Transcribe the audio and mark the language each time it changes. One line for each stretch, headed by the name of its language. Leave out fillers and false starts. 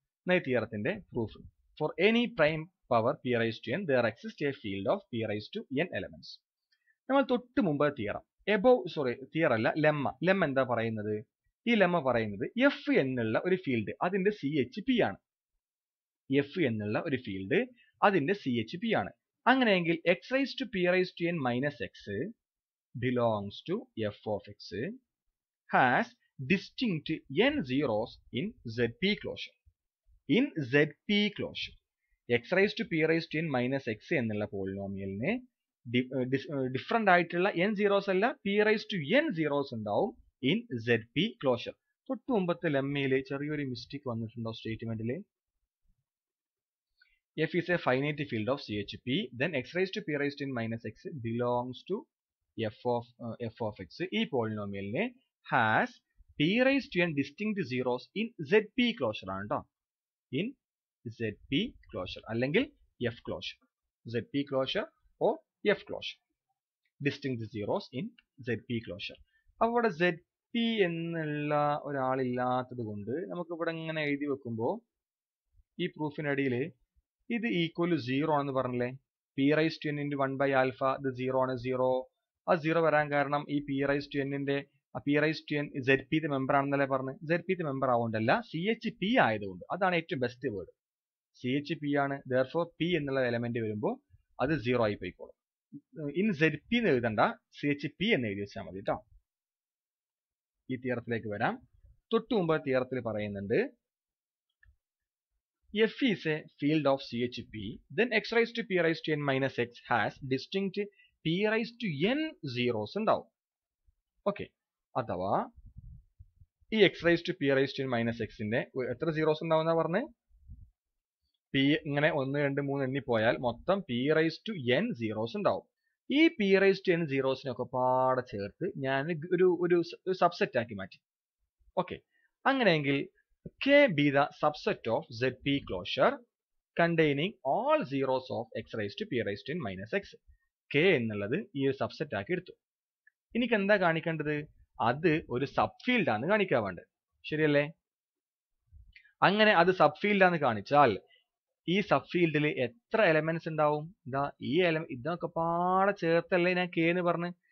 English: ഈ തിയറത്തിന്റെ proof: for any prime power p raise to n there exists a field of p raise to n elements. നമ്മൾ തൊട്ട് മുമ്പ് theorem
Malayalam: തിയർ അല്ല, lemma എന്താ പറയുന്നത്? ഈ ലെമ്മ പറയുന്നത് എഫ് എന്നുള്ള ഒരു ഫീൽഡ് അതിന്റെ CHP ആണ്. എഫ് എന്നുള്ള ഒരു ഫീൽഡ് അതിന്റെ CHP ആണ്.
English: അങ്ങനെയെങ്കിൽ x raised to p raised to n minus x belongs to f of x has distinct n zeros in ZP closure. In ZP closure, x raised to p raised to n minus x എന്നുള്ള പോളിനോമിയലിന് different ആയിട്ടുള്ള n zeros അല്ല, p raised to n zeros ഉണ്ടാവും in ZP closure.
Malayalam: തൊട്ട് മുമ്പത്തെ ലെമ്മയിൽ ചെറിയൊരു mistake വന്നിട്ടുണ്ടോ സ്റ്റേറ്റ്മെന്റിൽ?
English: F is a finite field of CHP, then x raised to p raised to n minus x belongs to f of x.
Malayalam: ഈ പോളിനോമിയലിനെ has p raised to n distinct zeros in ZP closure ആണ് ട്ടോ.
English: In ZP closure അല്ലെങ്കിൽ F closure. ZP closure or F closure. Distinct zeros in ZP closure.
Malayalam: അപ്പോൾ ഇവിടെ ZP എന്നുള്ള ഒരാളില്ലാത്തത് കൊണ്ട് നമുക്ക് ഇവിടെ ഇങ്ങനെ എഴുതി വെക്കുമ്പോൾ ഈ പ്രൂഫിനിടയിൽ ഇത് ഈക്വൽ ടു 0 ആണെന്ന് പറഞ്ഞില്ലേ?
English: p raised to n into 1 by alpha ഇത് 0 ആണ്.
Malayalam: 0 ആ 0 വരാൻ കാരണം ഈ p raised to n ന്റെ p raised to n ZP ത്തെ മെമ്പർ ആണെന്നല്ലേ പറഞ്ഞു? ZP ത്തെ മെമ്പർ ആവുകൊണ്ടല്ല, CHP ആയതുകൊണ്ട്. അതാണ് ഏറ്റവും ബെസ്റ്റ് വേർഡ്. CHP ആണ്. therefore p എന്നുള്ള എലമെന്റ് വരുമ്പോൾ അത് 0 ആയി പോയിക്കോളും. ഇൻ ZP എന്ന് എഴുതണ്ട, CHP എന്ന് എഴുതി വെച്ചാൽ മതി ട്ടോ. ഈ തിയറത്തിലേക്ക് വരാം.
English: തൊട്ട് മുമ്പ് തിയറത്തിൽ പറയുന്നുണ്ട് F is a field of CHP, then x raised to p raised to n minus x has distinct p raised to n zeros ഉണ്ടാവും.
Malayalam: ഓക്കെ, അഥവാ ഈ x raised to p raised to n minus x ന്റെ എത്ര zeros ഉണ്ടാവുന്ന പറഞ്ഞ്? p ഇങ്ങനെ 1 2 3 എണ്ണി പോയാൽ മൊത്തം p raised to n zeros ഉണ്ടാവും. ഈ p raised to n zeros-നൊക്കെ പാടെ ചേർത്ത് ഞാൻ ഒരു സബ്സെറ്റ് ആക്കി മാറ്റി.
English: Okay, അങ്ങനെയെങ്കിൽ K be the subset of ZP closure containing all zeros of x raised to p raised to n minus x.
Malayalam: K എന്നുള്ളത് ഈ ഒരു സബ്സെറ്റ് ആക്കി എടുത്തു. എനിക്ക് എന്താ കാണിക്കേണ്ടത്? അത് ഒരു സബ് ഫീൽഡ് ആണ് കാണിക്കാൻ വേണ്ടത്. ശരിയല്ലേ? അങ്ങനെ അത് സബ് ഫീൽഡ് ആണ് കാണിച്ചാൽ ഈ സബ് ഫീൽഡിൽ എത്ര എലമെന്റ്സ് ഉണ്ടാവും? ഇതൊക്കെ പാടെ ചേർത്തല്ലേ ഞാൻ K എന്ന് പറഞ്ഞ്.